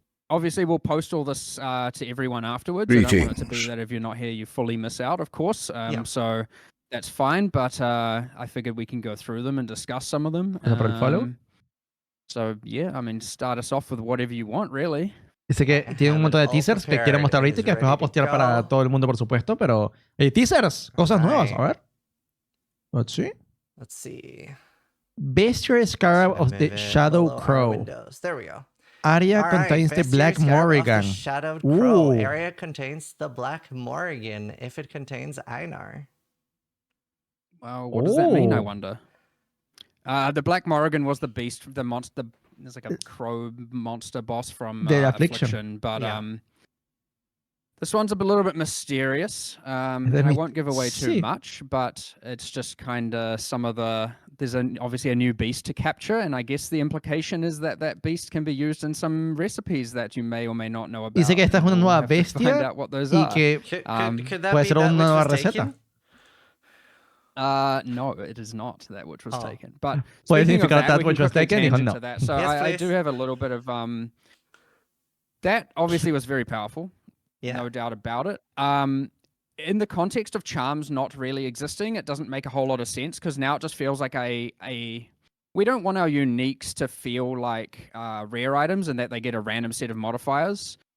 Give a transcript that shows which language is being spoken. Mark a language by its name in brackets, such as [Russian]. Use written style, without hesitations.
[English] Obviously, we'll post all this to everyone afterwards. I don't want it to be that if you're not here, you fully miss out, of course. So that's fine, but I figured we can go through them and discuss some of them. So, yeah, I mean, start us off with whatever you want, really. [Spanish] Dice que tiene un montón de teasers que quiere mostrar ahorita y que después va a postear para todo el mundo, por supuesto, pero... teasers, cosas nuevas, a ver. [English] Let's see. Bestiary Scarab of the Shadow Crow. There we go. Area contains the Black Morrigan. Shadow Crow. Area contains the Black Morrigan if it contains Einar. Well, what does that mean, I wonder? The Black Morrigan was the beast, the monster. There's like a crow monster boss from the Affliction. But this one's a little bit mysterious. I won't give away too much, but it's just kind of some of the... There's obviously a new beast to capture, and I guess the implication is that that beast can be used in some recipes that you may or may not know about. [Spanish] Dice que esta es una nueva bestia y que puede ser una nueva receta. [English] No, it is not that which was taken. But [Spanish] puede significar that which was taken. [English] No. So I do have a little bit of that. Obviously, was very powerful. No doubt about it. In the context of charms not really existing, it doesn't make a whole lot of sense because now it just feels like we don't want our uniques to feel like rare items and that they get a random set of modifiers.